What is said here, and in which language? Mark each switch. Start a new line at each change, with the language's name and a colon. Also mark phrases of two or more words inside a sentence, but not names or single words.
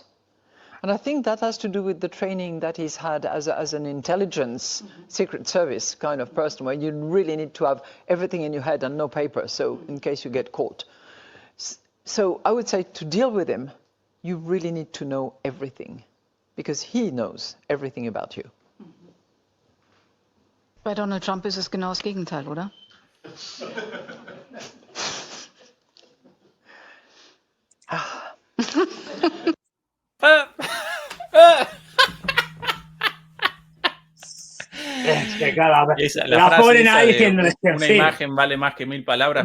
English: And I think that has to do with the training that he's had as an intelligence, secret service kind of person, where you really need to have everything in your head and no paper, so in case you get caught. So I would say to deal with him, you really need to know everything, because he knows everything about you.
German: Bei Donald Trump ist es genau das Gegenteil, oder?
Spanish: La ponen ahí diciendo una imagen vale más que 1000 palabras.